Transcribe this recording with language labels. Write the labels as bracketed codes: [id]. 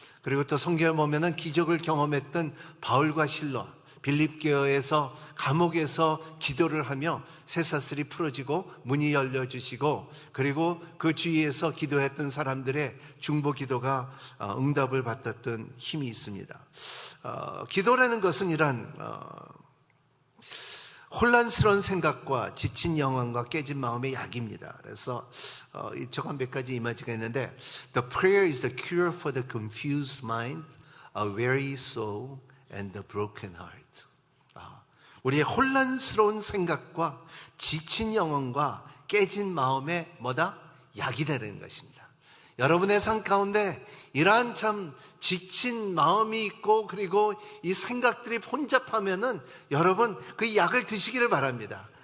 [ko] 그리고 또 성경에 보면은 기적을 경험했던 바울과 실라, 빌립교에서 감옥에서 기도를 하며 쇠사슬이 풀어지고 문이 열려주시고, 그리고 그 주위에서 기도했던 사람들의 중보 기도가 응답을 받았던 힘이 있습니다. 기도라는 것은 이러한 혼란스러운 생각과 지친 영혼과 깨진 마음의 약입니다. 그래서 저건 몇 가지 이미지가 있는데, [en] The prayer is the cure for the confused mind, a weary soul, and the broken heart. [ko] 우리의 혼란스러운 생각과 지친 영혼과 깨진 마음의 뭐다? 약이 되는 것입니다. 여러분의 삶 가운데 이러한 참 지친 마음이 있고, 그리고 이 생각들이 혼잡하면은 여러분 그 약을 드시기를 바랍니다.